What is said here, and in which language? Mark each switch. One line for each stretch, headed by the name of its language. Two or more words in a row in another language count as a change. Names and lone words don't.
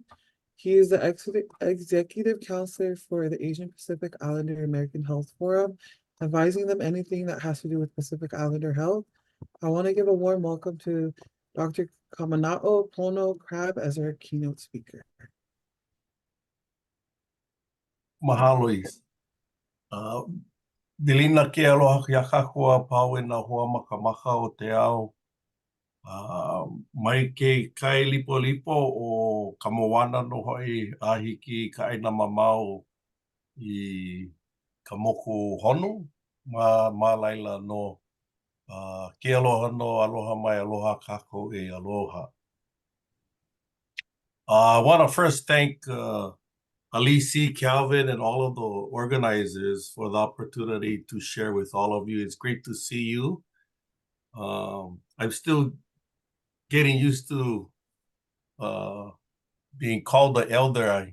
English: He is the executive counselor for the Asian Pacific Islander American Health Forum, advising them anything that has to do with Pacific Islander health. I want to give a warm welcome to Dr. Kamana'o Pono Crab as our keynote speaker.
Hawaiian: Mahalo is. Dilina ke aloha ki akakua pau e na hoa makamaka o te ao. Mai ke kai lipo lipo o ka moana no hoi a hiki ka aina mamau I ka moku honu ma laila no ke aloha no aloha mai aloha kako e aloha.
English: I want to first thank Alisi, Calvin, and all of the organizers for the opportunity to share with all of you. It's great to see you. I'm still getting used to being called the elder.